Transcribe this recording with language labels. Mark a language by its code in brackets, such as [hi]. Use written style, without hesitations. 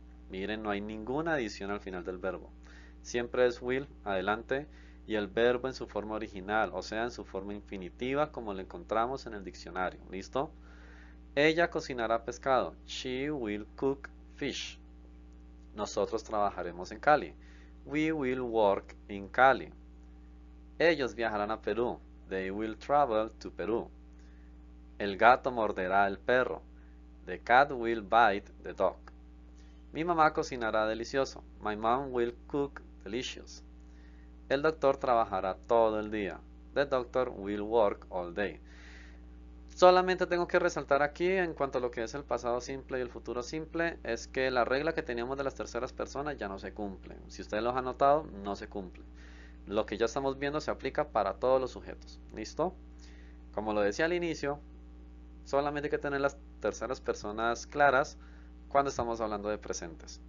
[es] Miren, no hay ninguna adición al final del verbo. Siempre es will, adelante, y el verbo en su forma original, o sea, en su forma infinitiva, como lo encontramos en el diccionario. ¿Listo? Ella cocinará pescado. [en] She will cook fish. [es] Nosotros trabajaremos en Cali. [en] We will work in Cali. [es] Ellos viajarán a Perú. [en] They will travel to Peru. [es] El gato morderá al perro. [en] The cat will bite the dog. [es] Mi mamá cocinará delicioso. [en] My mom will cook delicious. [es] El doctor trabajará todo el día. [en] The doctor will work all day. [es] Solamente tengo que resaltar aquí en cuanto a lo que es el pasado simple y el futuro simple, es que la regla que teníamos de las terceras personas ya no se cumple. Si ustedes lo han notado, no se cumple. Lo que ya estamos viendo se aplica para todos los sujetos. ¿Listo? Como lo decía al inicio, solamente hay que tener las terceras personas claras cuando estamos hablando de presentes.